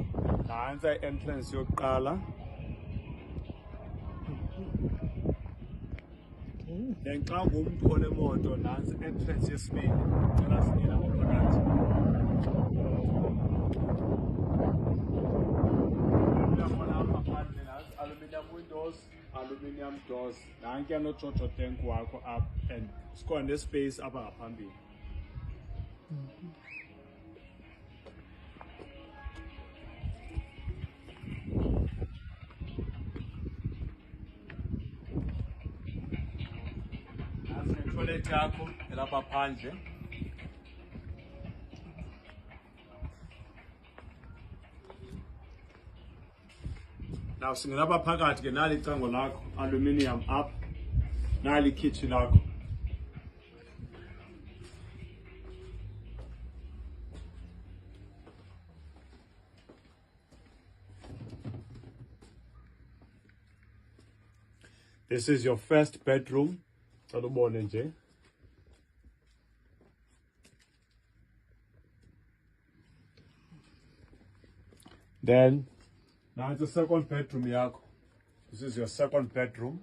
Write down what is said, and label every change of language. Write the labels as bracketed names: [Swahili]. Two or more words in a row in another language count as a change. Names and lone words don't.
[Xhosa] Nansi entrance yokuqala. Then xa ngumuntu onemoto nansi entrance yesibili. Cela singena ngaphakathi. Uyabona apha phandle nansi [English] aluminium windows, aluminium doors. [Xhosa] Nankuya noJoJo tank wakho [English] up and [Xhosa] sikhona nespace apha ngaphambili. Toilet yakho elapha phandle. Now singena lapha phakathi ke nali icango lakho, [English] aluminium up. [Xhosa] Nali kitchen lakho. [English] This is your first bedroom. [Xhosa] Salubone nje. [English] Then now it's the second bedroom yakho. This is your second bedroom.